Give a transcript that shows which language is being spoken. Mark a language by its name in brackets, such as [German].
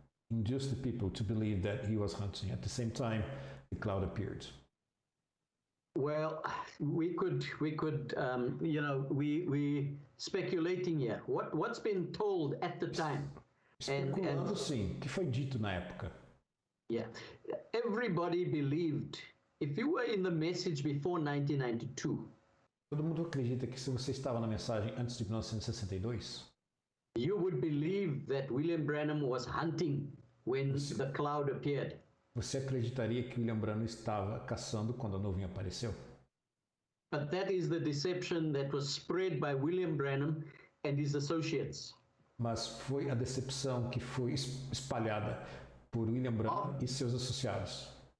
[English] induced the people to believe that he was hunting. At the same time, the cloud appeared. Well, we speculating here. What's been told at the time? [Portuguese] Especulando, sim, o que foi dito na época. [English] Yeah, everybody believed. If you were in the message before 1992, [Portuguese] todo mundo acredita que se você estava na mensagem antes de 1962, [English] you would believe that William Branham was hunting when the cloud appeared. [Portuguese] Você acreditaria que William Branham estava caçando quando a nuvem apareceu? [English] But that is the deception that was spread by William Branham and his associates. [Portuguese] Mas foi a decepção que foi espalhada por William Branham e seus associados.